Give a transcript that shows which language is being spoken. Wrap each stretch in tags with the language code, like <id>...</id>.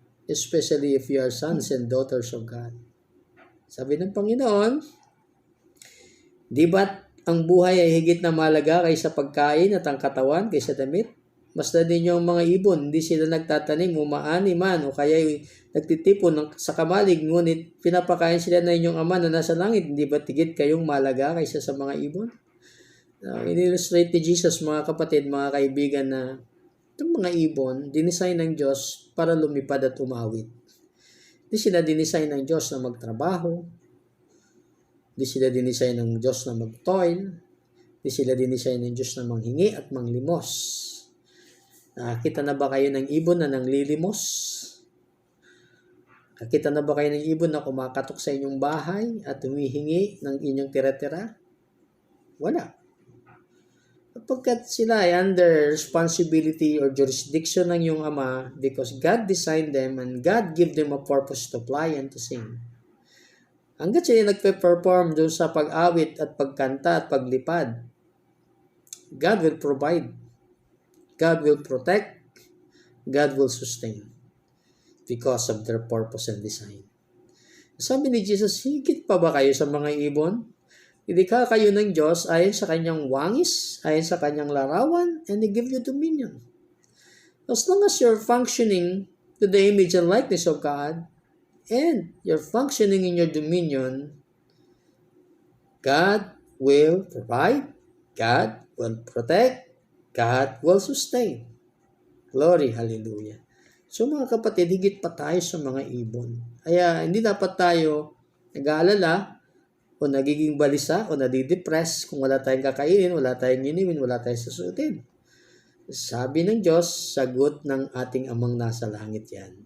<en>Especially if you are sons and daughters of God.</en> <tl>Sabi ng Panginoon, di ba't ang buhay ay higit na mahalaga kaysa pagkain at ang katawan kaysa damit? Masdan din yung mga ibon, hindi sila nagtatanim, umaani man, o kaya nagtitipon sa kamalig, ngunit pinapakain sila na inyong Ama na nasa langit. Hindi ba tigit kayong malaga kaysa sa mga ibon? In-illustrate ni Jesus, mga kapatid, mga kaibigan, na itong mga ibon, dinisign ng Diyos para lumipad at umawit. Hindi sila dinisign ng Diyos na magtrabaho. Hindi sila dinisign ng Diyos na mag-toil. Hindi sila dinisign ng Diyos na manghingi at manglimos. Nakakita na ba kayo ng ibon na nanglilimos? Nakakita na ba kayo ng ibon na kumakatok sa inyong bahay at humihingi ng inyong tira-tira? Wala. Kapagkat sila ay</tl> <en>under responsibility or jurisdiction</en> <tl>ng iyong Ama,</tl> <en>because God designed them and God give them a purpose to fly and to sing.</en> <tl>Hanggat sila nagpe-perform doon sa pag-awit at pagkanta at paglipad,</tl> <en>God will provide, God will protect, God will sustain because of their purpose and design.</en> <tl>Sabi ni Jesus, higit pa ba kayo sa mga ibon? Idikha kayo ng Diyos ayon sa kanyang wangis, ayon sa kanyang larawan,</tl> <en>and He give you dominion. As long as you're functioning to the image and likeness of God, and you're functioning in your dominion, God will provide, God will protect, God will sustain. Glory, hallelujah.</en> <tl>So mga kapatid, higit pa tayo sa mga ibon. Kaya hindi dapat tayo nag-aalala o nagiging balisa o nadidepress kung wala tayong kakainin, wala tayong iniwin, wala tayong susuotin. Sabi ng Diyos, sagot ng ating Amang nasa langit yan.</tl>